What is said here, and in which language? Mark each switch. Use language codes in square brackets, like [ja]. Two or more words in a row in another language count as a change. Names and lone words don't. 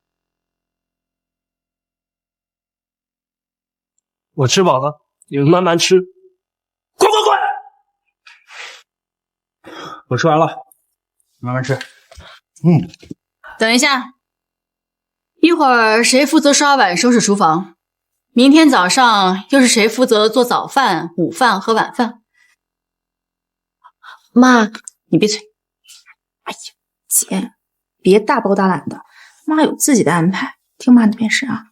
[zh] 我吃飽了，你們慢慢吃。滚滚滾！我吃完了，慢慢吃。等一下，一會兒誰負責刷碗、收拾廚房？明天早上又是誰負責做早飯、午飯和晚飯？媽，你閉嘴！哎呀，姐，別大包大攬的，媽有自己的安排，聽媽的便是啊。